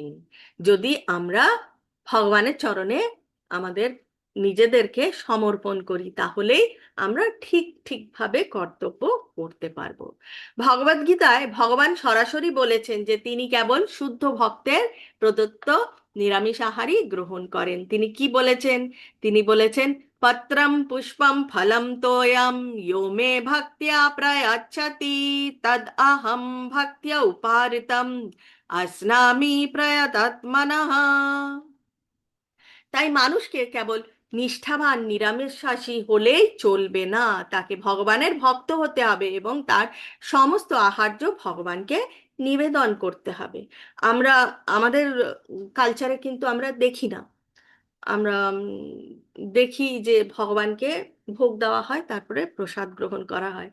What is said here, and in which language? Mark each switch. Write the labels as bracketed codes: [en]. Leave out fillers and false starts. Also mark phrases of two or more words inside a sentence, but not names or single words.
[bn] যদি আমরা ভগবানের চরণে আমাদের নিজেদেরকে সমর্পণ করি, তাহলেই আমরা ঠিক ঠিকভাবে কর্তব্য করতে পারবো। ভগবদ গীতায় ভগবান সরাসরি বলেছেন যে তিনি কেবল শুদ্ধ ভক্তের প্রদত্ত নিরামিষ আহারই গ্রহণ করেন। তিনি কি বলেছেন? তিনি বলেছেন, [sa] পত্রম পুষ্পম ফলম তোয়ম यो मे भक्त्या प्रयच्छति तद अहम भक्त्या उपारितम अस्नामि प्रयतात्मनः। [bn] তাই মানুষকে কেবল নিষ্ঠাবান নিরামিষাশী হলেই চলবে না, তাকে ভগবানের ভক্ত হতে হবে এবং তার সমস্ত আহার্য ভগবানকে নিবেদন করতে হবে। আমরা আমাদের কালচারে কিন্তু আমরা দেখি না, আমরা দেখি যে ভগবানকে ভোগ দেওয়া হয়, তারপরে প্রসাদ গ্রহণ করা হয়।